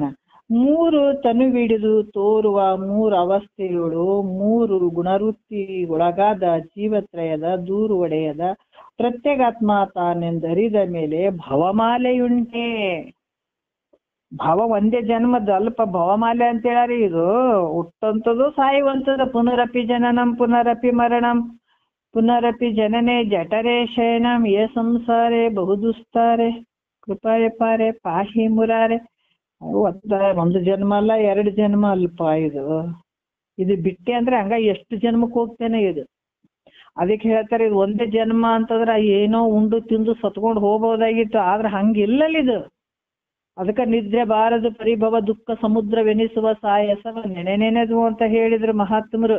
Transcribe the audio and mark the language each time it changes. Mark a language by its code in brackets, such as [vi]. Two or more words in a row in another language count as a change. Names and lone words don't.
[kn] 3 ತನುವಿಡಿದು ತೋರುವ 3 ಅವಸ್ಥೆಗಳು, 3 ಗುಣವೃತ್ತಿ ಒಳಗಾದ ಜೀವತ್ರಯದ ದೂರು ಒಡೆಯದ ಪ್ರತ್ಯೇಗಾತ್ಮ ತಾನೆಂದರಿದ ಮೇಲೆ ಭವಮಾಲೆಯುಂಟೆ. ಭವ ಒಂದೇ ಜನ್ಮದ ಅಲ್ಪ ಭವಮಾಲೆ ಅಂತ ಹೇಳಾರಿ. ಇದು ಹುಟ್ಟಂಥದ್ದು ಸಾಯುವಂಥದ್ದು. [sa] ಪುನರಪಿ ಜನನಂ ಪುನರಪಿ ಮರಣಂ ಪುನರಪಿ ಜನನೇ ಜಠರೇ ಶಯನಂ ಯೇ ಸಂಸಾರೇ ಬಹುದುಸ್ತಾರೆ ಕೃಪಾಯ ಪಾರೆ ಪಾಹಿ ಮುರಾರೆ. [kn] ಒಂದು ಜನ್ಮ ಅಲ್ಲ, 2 ಜನ್ಮ ಅಲ್ಪ. ಇದು ಬಿಟ್ಟೆ ಅಂದ್ರೆ ಹಂಗ ಎಷ್ಟು ಜನ್ಮಕ್ಕೆ ಹೋಗ್ತೇನೆ ಇದು. ಅದಕ್ಕೆ ಹೇಳ್ತಾರೆ, ಇದು ಒಂದೇ ಜನ್ಮ ಅಂತಂದ್ರ ಏನೋ ಉಂಡು ತಿಂದು ಸತ್ಕೊಂಡು ಹೋಗ್ಬೋದಾಗಿತ್ತು, ಆದ್ರೆ ಹಂಗಿಲ್ಲಲ್ಲ ಇದು. ಅದಕ್ಕ ನಿದ್ರೆ ಬಾರದು ಪರಿಭವ ದುಃಖ ಸಮುದ್ರವೆನಿಸುವ ಸಾಯಸವ ನೆನೆನೆನೆದು ಅಂತ ಹೇಳಿದ್ರು ಮಹಾತ್ಮರು.